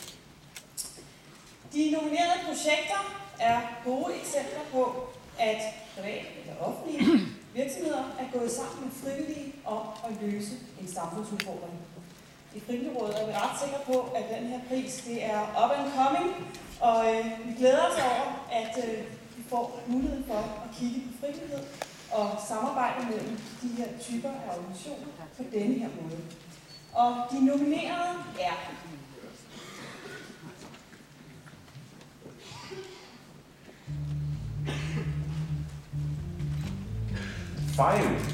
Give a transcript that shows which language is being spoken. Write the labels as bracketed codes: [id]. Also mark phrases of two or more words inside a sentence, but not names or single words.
[da] De nominerede projekter er gode eksempler på, at private eller offentlige virksomheder er gået sammen med frivillige om at løse en samfundsudfordring. I Frivilligrådet er vi ret sikre på, at den her pris det er [en] up and coming, [da] og vi glæder os over, at vi får muligheden for at kigge på frivillighed og samarbejde mellem de her typer af organisationer på denne her måde. Og de nominerede er Fejl.